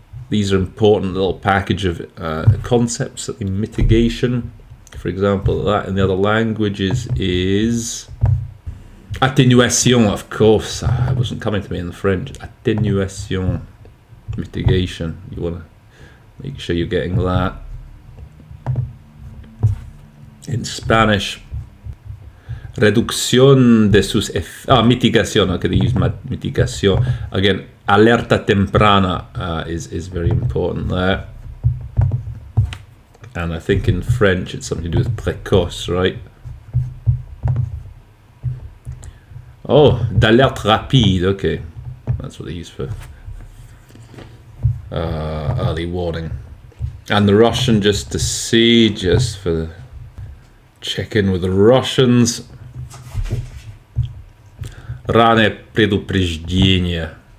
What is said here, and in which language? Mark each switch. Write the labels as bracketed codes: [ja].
[en] These are important little package of concepts. Mitigation, for example, that in the other languages is atténuation, of course. It wasn't coming to me in the French. Atténuation, mitigation. You want to make sure you're getting that. In Spanish, [es] reducción de sus mitigación. [en] Okay, they use mitigación. Again, [es] alerta temprana [en] is very important there. And I think in French it's something to do with précoce, right? Oh, [fr] d'alerte rapide. [en] Okay, that's what they use for early warning. And the Russian, just for check in with the Russians. [ru] Раннее предупреждение.